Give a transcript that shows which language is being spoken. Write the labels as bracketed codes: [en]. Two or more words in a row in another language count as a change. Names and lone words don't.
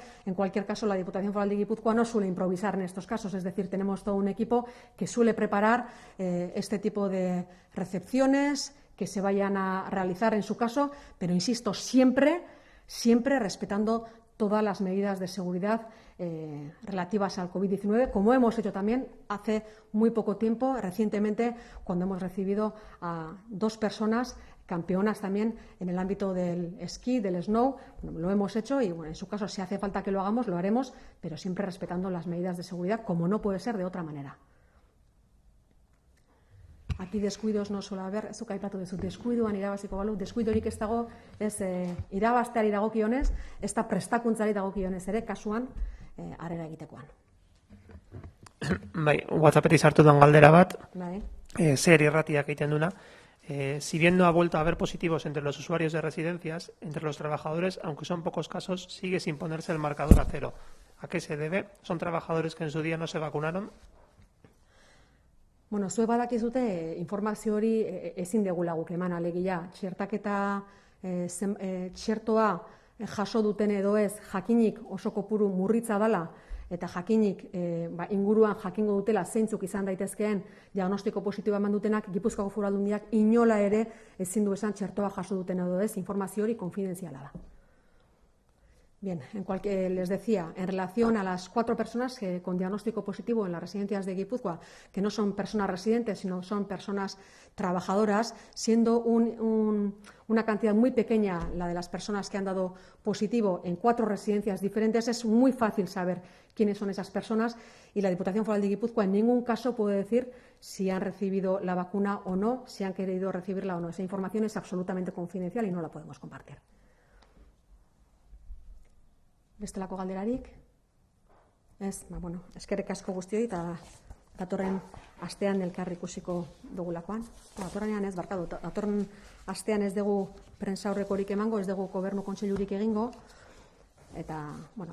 [es] En cualquier caso, la Diputación Foral de Guipúzcoa no suele improvisar en estos casos, es decir, tenemos todo un equipo que suele preparar este tipo de recepciones que se vayan a realizar en su caso, pero insisto, siempre respetando todas las medidas de seguridad relativas al COVID-19, como hemos hecho también hace muy poco tiempo, recientemente, cuando hemos recibido a 2 personas campeonas también en el ámbito del esquí, del snow. Lo hemos hecho y en su caso, si hace falta que lo hagamos, lo haremos, pero siempre respetando las medidas de seguridad, como no puede ser de otra manera. Aquí deskuidos no suele haber, [eu] zuk aipatu duzu, deskuiduan irabaziko balu, deskuidorik ez dago, ez irabazteari dagokionez, ez da prestakuntzari dagokionez ere, kasuan, harrera egitekoan. Bai, WhatsAppetik sartu duen galdera bat, Bai. zer irratiak egiten duna. [es] Si bien no ha vuelto a haber positivos entre los usuarios de residencias, entre los trabajadores, aunque son pocos casos, sigue sin ponerse el marcador a 0. ¿A qué se debe? ¿Son trabajadores que en su día no se vacunaron? [eu] Zuek badakizute informazio hori ezin degula guk eman, alegia. Txertaketa txertoa jaso duten edo ez, jakinik oso kopuru murritza dela, eta jakinik inguruan jakingo dutela zeintzuk izan daitezkeen diagnostiko positiboa eman dutenak, Gipuzkoako Foru Aldundiak inola ere ezin du esan txertoa jaso duten edo ez, informazio hori konfidentziala da. [es] Bien, les decía, en relación a las 4 personas con diagnóstico positivo en las residencias de Guipúzcoa, que no son personas residentes, sino son personas trabajadoras, siendo una cantidad muy pequeña la de las personas que han dado positivo en 4 residencias diferentes, es muy fácil saber quiénes son esas personas y la Diputación Foral de Guipúzcoa en ningún caso puede decir si han recibido la vacuna o no, si han querido recibirla o no. Esa información es absolutamente confidencial y no la podemos compartir. [eu] Bestelako galderarik? Ez, eskerrik asko guztioi eta datorren astean elkar ikusiko dugulakoan. Datorrenean ez, datorren astean ez dugu prensa aurrekorik emango, ez dugu gobernu kontseilurik egingo, eta, hurrengoan izango da.